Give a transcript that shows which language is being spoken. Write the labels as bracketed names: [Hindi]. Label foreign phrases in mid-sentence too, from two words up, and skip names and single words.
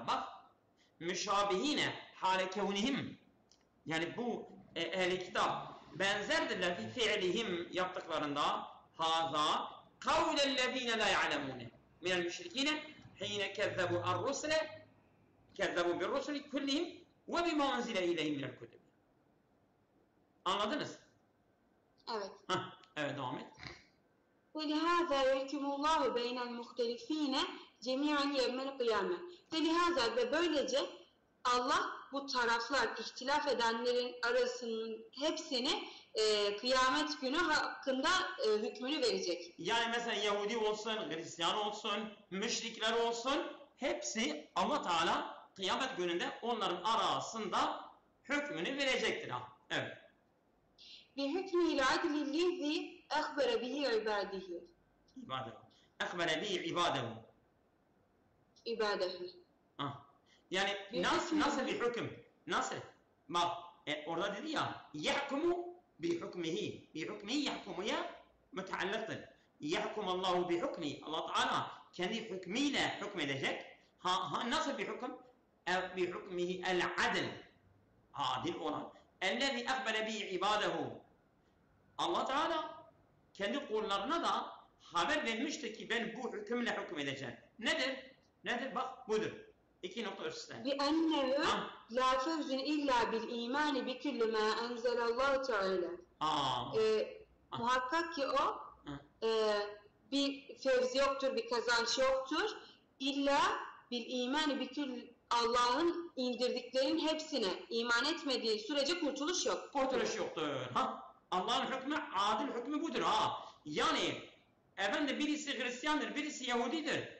[Turkish] Bak, [Arabic] مشابهين حال كونهم, [Turkish] yani bu ehli kitap benzerdirler [Arabic] في فعلهم, [Turkish] yaptıklarında. [Arabic] هذا قول الذين لا يعلمون من المشركين حين كذبوا الرسل كذبوا بالرسل كلهم وبما أنزل إليهم من الكتب. [Turkish] Anladınız? Evet. Evet, devam et. [Arabic] وَلِهَذَا يَحْكُمُ اللّٰهُ بَيْنَ الْمُخْتَلِف۪ينَ جَمِيعًا يَوْمَ الْقِيَامَةِ. [Turkish] Ve ve böylece Allah bu taraflar, ihtilaf edenlerin arasının hepsini kıyamet günü hakkında hükmünü verecek. Yani mesela Yahudi olsun, Hristiyan olsun, müşrikler olsun, hepsi Allah Teala kıyamet gününde onların arasında hükmünü verecektir. Evet. [Arabic] بِحُكْمِ الْعَدْلِ الَّذ۪ي اَخْبَرَ بِهِ عِبَادِهِ. أخبر به عباده. [Turkish] İbadehu. Yani nasıl bir hüküm? Nasıl? Bak, orada dedi ya, [Arabic] يحكم بحكمه. بحكمه [Turkish] yahkumuya müteallıktır. [Arabic] يحكم الله بحكم. [Turkish] Allah Teala kendi hükmüyle hükmedecek. Nasıl bir hüküm? [Arabic] بحكمه العدل. [Turkish] Adil olan. [Arabic] الذي أخبر به عباده. [Turkish] Allah Teala kendi kullarına da haber vermiştir ki ben bu hükümle hükmedeceğim. Nedir? Nedir? Bak, budur. 2 nokta üstte. [Arabic] بِأَنَّهُ لَا فَوْزٌ إِلَّا بِالْاِيمَانِ بِكُلِّ مَا أَنْزَلَ اللّٰهُ تَعَالَى. [Turkish] Muhakkak ki o bir fevz yoktur, bir kazanç yoktur. [Arabic] إلا بالإيمان بكل, [Turkish] Allah'ın indirdiklerinin hepsine iman etmediği sürece kurtuluş yok. Kurtuluş yoktur. Allah'ın hükmü, adil hükmü budur. Yani efendim, birisi Hristiyandır, birisi Yahudidir.